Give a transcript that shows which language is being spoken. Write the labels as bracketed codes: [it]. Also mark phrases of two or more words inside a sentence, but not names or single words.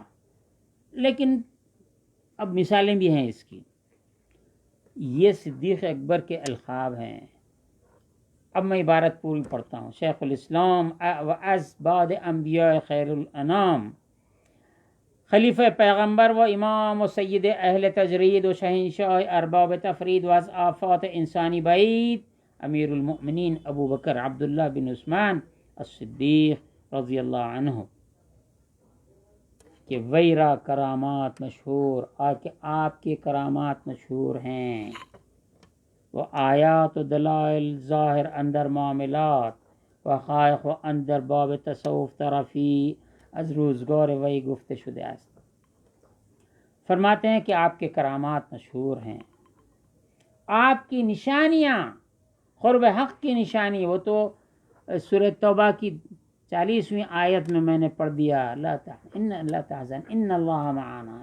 [ur] لیکن اب مثالیں بھی ہیں اس کی. یہ صدیق اکبر کے القاب ہیں. اب میں عبارت پوری پڑھتا ہوں. [fa] شیخ الاسلام و از بعد انبیاء خیر الانام، خلیفہ پیغمبر و امام و سید اہل تجرید و شہنشاہ ارباب تفرید و از آفات انسانی بعید، امیر المؤمنین ابو بکر عبداللہ بن عثمان الصدیق [ar] رضی اللہ عنہ. [fa] کہ ویرا کرامات مشہور، [ur] آپ کے کرامات مشہور ہیں. [fa] وہ آیات و دلائل ظاہر اندر معاملات، وقائق و اندر باب تصوف طرفی از روزگار وی گفته شده است. [ur] فرماتے ہیں کہ آپ کے کرامات مشہور ہیں. آپ کی نشانیاں، قرب حق کی نشانی، وہ تو سورہ توبہ کی 40ویں آیت میں نے پڑھ دیا. [ar] لا تحزن ان اللہ معنا.